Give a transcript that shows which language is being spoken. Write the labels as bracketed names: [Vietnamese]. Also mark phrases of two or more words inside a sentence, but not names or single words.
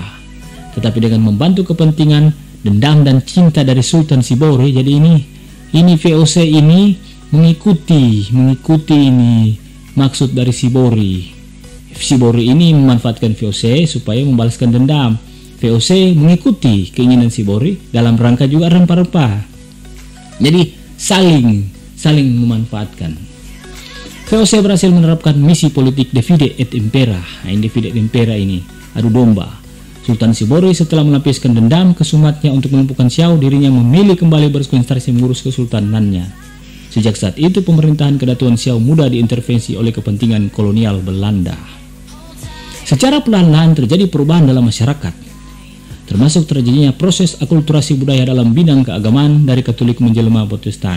[Indonesian] Tetapi dengan membantu kepentingan, dendam dan cinta dari Sultan Sibori, jadi ini VOC ini mengikuti ini maksud dari Sibori. Sibori ini memanfaatkan VOC supaya membalaskan dendam. VOC mengikuti keinginan Sibori dalam rangka juga rempah-rempah. Jadi saling memanfaatkan. VOC berhasil menerapkan misi politik [Latin] divide et impera. Divide et impera [Indonesian] ini adu domba. Sultan Sibori setelah melapiskan dendam ke Sumatnya untuk melumpuhkan Siau, dirinya memilih kembali berkonsentrasi mengurus kesultanannya. Sejak saat itu pemerintahan Kedatuan Siau mudah diintervensi oleh kepentingan kolonial Belanda. Secara perlahan-lahan terjadi perubahan dalam masyarakat, termasuk terjadinya proses akulturasi budaya dalam bidang keagamaan dari Katolik menjelma Protestan.